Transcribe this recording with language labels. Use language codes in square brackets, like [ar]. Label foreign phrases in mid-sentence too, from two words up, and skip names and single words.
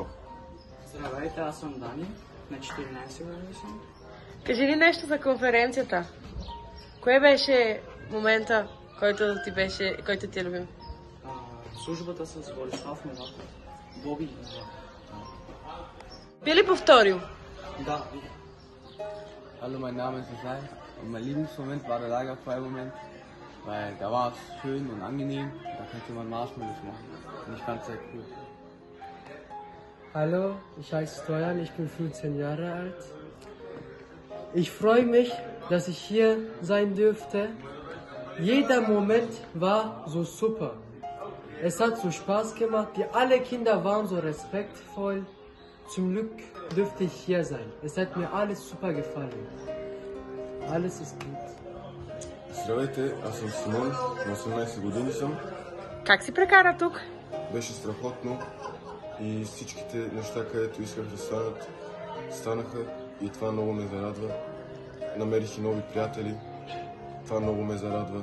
[bg] Здравейте, аз съм Дани, на 14 години съм. Кажи ни нещо за конференцията. Кое беше момента, който ти е любим? Службата с Борислав Новаков. Боби. Би ли повторил? Да. [de] Hallo, mein Name ist Isai und mein Lieblingsmoment war der Lagerfeuermoment, weil da war es schön und angenehm, da konnte man Marshmallows machen und ich fand es sehr cool. Hallo, ich heiße Stojan, ich bin 15 Jahre alt. Ich freue mich, dass ich hier sein dürfte. Jeder Moment war so super. Es hat so Spaß gemacht, alle Kinder waren so respektvoll. Zum Glück dürfte ich hier sein. Es hat mir alles super gefallen. Alles ist gut. [bg] Здравейте, аз съм Симон, на 18 години съм. Как си прекара тук? Беше страхотно и всичките неща, където исках да станат, станаха и това много ме зарадва. Намерих и нови приятели, това много ме зарадва.